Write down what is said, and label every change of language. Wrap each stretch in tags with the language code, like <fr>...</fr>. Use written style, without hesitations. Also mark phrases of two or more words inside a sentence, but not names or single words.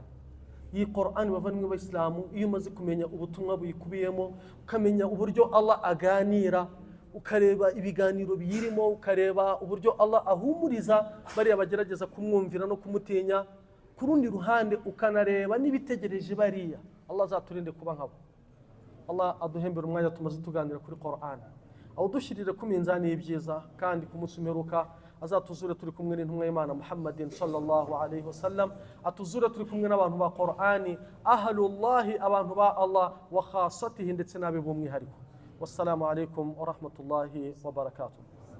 <rw>Iyi Qur'an bavandimwe b'Abayisilamu, iyo umaze kumenya ubutumwa buyikubiyemo, ukamenya uburyo Allah aganira, ukareba ibiganiro biyirimo, ukareba uburyo Allah ahumuriza bariya bagerageza kumwumvira no kumutinya, ku rundi ruhande ukanareba n'ibitegereje bariya, Allah azaturinde kuba nkabo. Allah aduhembera umwanya tumaze tuganira kuri Qur'an, awudushirire ku minzani y'ibyiza, kandi ku munsi umeruka azatuzure turi kumwe n'intumwa y'Imana Muhammadin</rw> <ar>صلى الله عليه وسلم,</ar> <rw>atuzure turi kumwe n'abantu ba Qur'ani, ahlullahi, abantu ba Allah,</rw> <ar>وخاصته,</ar> <rw>ndetse n'abe b'umwihariko.</rw> <ar>والسلام عليكم ورحمة الله وبركاته.</ar>